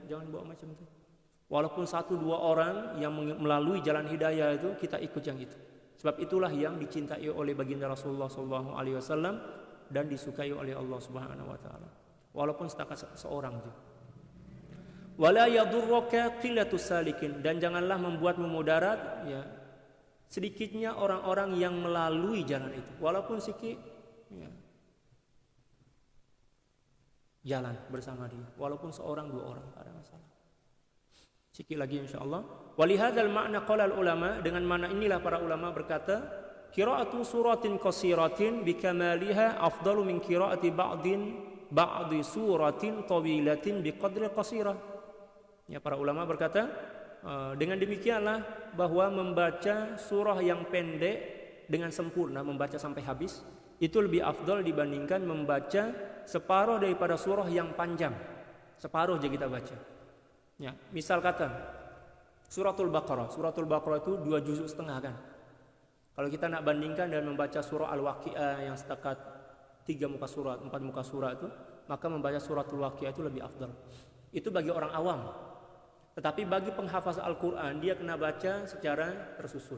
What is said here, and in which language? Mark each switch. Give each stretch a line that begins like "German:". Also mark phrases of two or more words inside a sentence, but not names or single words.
Malay: Jangan buat macam itu. Walaupun 1-2 orang yang melalui jalan hidayah itu, kita ikut yang itu. Sebab itulah yang dicintai oleh baginda Rasulullah SAW dan disukai oleh Allah
Arabic: سبحانه وتعالى.
Malay: Walaupun setakat seorang saja.
Arabic: ولا يضرك قلة السالكين,
Malay: dan janganlah membuatmu mudarat ya sedikitnya orang-orang yang melalui jalan itu. Walaupun sedikit ya, jalan bersama dia, walaupun seorang dua orang, tak ada masalah. Sikit lagi insyaallah.
Arabic: ولهذا المعنى قال العلماء,
Malay: dengan makna inilah para ulama berkata,
Arabic: قراءة سورة قصيرة بكمالها أفضل من قراءة بعض سورة طويلة بقدر قصيرة.
Malay: Ya, para ulama berkata, dengan demikianlah bahwa membaca surah yang pendek dengan sempurna, membaca sampai habis, itu lebih afdal dibandingkan membaca separuh daripada surah yang panjang. Separuh aja kita baca. Ya, misal kata Suratul Baqarah. Suratul Baqarah itu 2 juzuk setengah kan. Kalau kita nak bandingkan dan membaca surah Al-Waqiah yang setakat 3 muka surat, 4 muka surat itu, maka membaca Suratul Waqiah itu lebih afdal. Itu bagi orang awam. Tetapi bagi penghafaz Al-Quran, dia kena baca secara tersusun.